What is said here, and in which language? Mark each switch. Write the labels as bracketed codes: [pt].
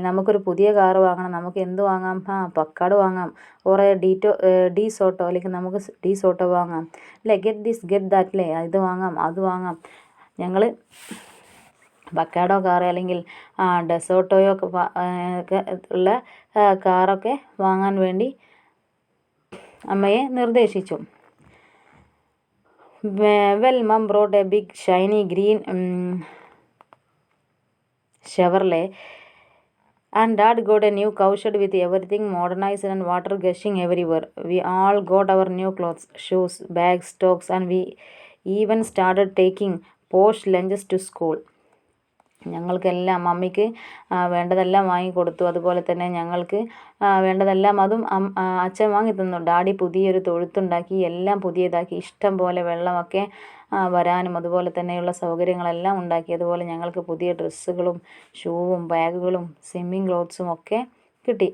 [ml] നമുക്കൊരു പുതിയ കാറ് വാങ്ങണം, നമുക്ക് എന്ത് വാങ്ങാം? പക്കാഡ് വാങ്ങാം, ഓറെ ഡി സോട്ടോ, അല്ലെങ്കിൽ നമുക്ക് ഡി സോട്ടോ വാങ്ങാം, അല്ലേ? [en] get this get that, [ml] അല്ലേ? ഇത് വാങ്ങാം അത് വാങ്ങാം. ഞങ്ങൾ പക്കാഡോ കാറ് അല്ലെങ്കിൽ ഡെസോട്ടോയോ ഒക്കെ ഉള്ള കാറൊക്കെ വാങ്ങാൻ വേണ്ടി അമ്മയെ നിർദ്ദേശിച്ചു. [en] Well mum brought a big shiny green Chevrolet, and Dad got a new cowshed with everything modernized and water gushing everywhere. We all got our new clothes, shoes, bags, stocks, and we even started taking posh lunches to school. [ml] ഞങ്ങൾക്കെല്ലാം മമ്മിക്ക് വേണ്ടതെല്ലാം വാങ്ങിക്കൊടുത്തു. അതുപോലെ തന്നെ ഞങ്ങൾക്ക് വേണ്ടതെല്ലാം അതും അച്ഛൻ വാങ്ങി തന്നു. ഡാഡി പുതിയൊരു തൊഴുത്തുണ്ടാക്കി, എല്ലാം പുതിയതാക്കി, ഇഷ്ടം പോലെ വെള്ളമൊക്കെ വരാനും അതുപോലെ തന്നെയുള്ള സൗകര്യങ്ങളെല്ലാം ഉണ്ടാക്കി. അതുപോലെ ഞങ്ങൾക്ക് പുതിയ ഡ്രസ്സുകളും ഷൂവും ബാഗുകളും സ്വിമ്മിങ് ക്ലോത്ത്സും ഒക്കെ കിട്ടി.